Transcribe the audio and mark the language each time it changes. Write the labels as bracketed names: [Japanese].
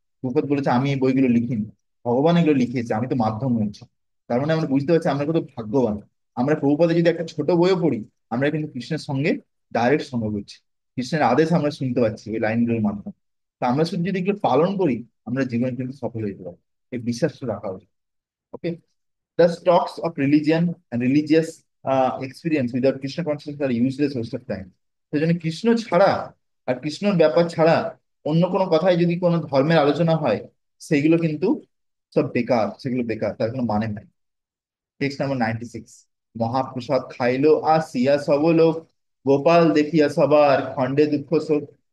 [Bangla] প্রভুপাদ বলেছে আমি এই বইগুলো লিখিনি, ভগবান এগুলো লিখেছে, আমি তো মাধ্যম হয়েছি। তার মানে আমরা বুঝতে পারছি আমরা কত ভাগ্যবান। আমরা প্রভুপাদে যদি একটা ছোট বইও পড়ি, আমরা কিন্তু কৃষ্ণের সঙ্গে ডাইরেক্ট সঙ্গ করছি, কৃষ্ণের আদেশ আমরা শুনতে পাচ্ছি ওই লাইনগুলোর মাধ্যমে। তো আমরা শুধু যদি এগুলো পালন করি, আমরা জীবনে কিন্তু সফল হয়ে যেতে পারবো। এই বিশ্বাসটা রাখা উচিত। [English] Okay, the talks of religion and religious experience without Krishna consciousness are useless waste of time. [Bangla] সেই জন্য কৃষ্ণ ছাড়া আর কৃষ্ণর ব্যাপার ছাড়া অন্য কোনো কথায় যদি কোনো ধর্মের আলোচনা হয়, সেগুলো কিন্তু সব বেকার, সেগুলো বেকার, তার কোনো মানে নাই। Text number 96। মহাপ্রসাদ খাইলো আসিয়া সব লোক, গোপাল দেখিয়া সবার খণ্ডে দুঃখ শোক।